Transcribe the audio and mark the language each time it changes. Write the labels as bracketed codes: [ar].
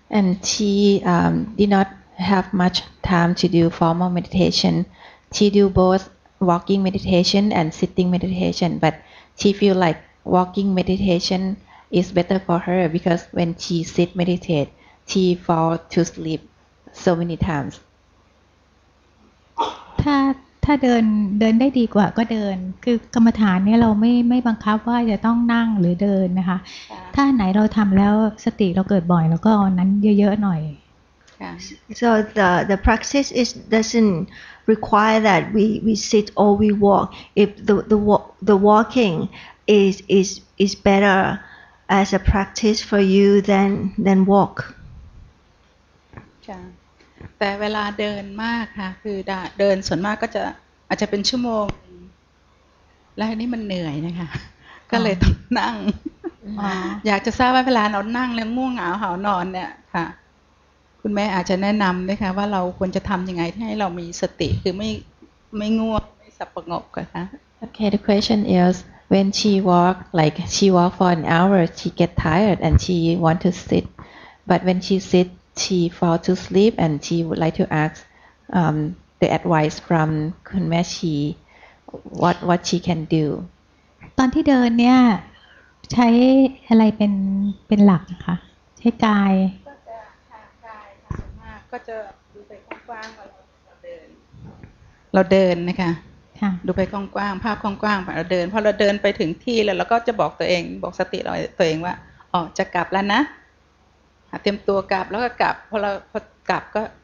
[en] And she did not have much time to do formal meditation. She do both walking meditation and sitting meditation, but she feel like walking meditation is better for her because when she sit meditate, she fall to sleep so many times. [th] ถ้าเดินได้ดีกว่าก็เดินคือกรรมฐานเนี่ยเราไม่บังคับว่าจะต้องนั่งหรือเดินนะคะถ้าไหนเราทำแล้วสติเราเกิดบ่อยแล้วก็เอานั้นเยอะๆหน่อย [en] So the practice doesn't require that we sit or we walk. If the walking is better as a practice for you than walk. [th] แต่เวลาเดินมากค่ะคือเดินส่วนมากก็จะอาจจะเป็นชั่วโมงแล้วอันนี้มันเหนื่อยนะคะก็เลยต้องนั่งอยากจะทราบว่าเวลาเรานั่งแล้วง่วงเหงาหาวนอนเนี่ยค่ะคุณแม่อาจจะแนะนำด้วยค่ะว่าเราควรจะทำยังไงให้เรามีสติคือ ไม่ง่วงไม่สับประงกกันคะ [en] Okay, the question is when she walk for an hour, she get tired and she want to sit, but when she sit, she fall to sleep and she would like to ask the advice from คุณแม่ชี what she can do. [th] ตอนที่เดินเนี่ยใช้อะไรเป็นหลักนะคะใช้กาย ก็จะทางกายส่วนมากก็จะดูไปกว้างๆว่าเราเดินนะคะดูไปกว้างๆภาพกว้างๆเราเดินพอเราเดินไปถึงที่แล้วเราก็จะบอกตัวเองบอกสติเราตัวเองว่าอ๋อจะกลับแล้วนะเตรียมตัวกลับแล้วก็กลับพอกลับก็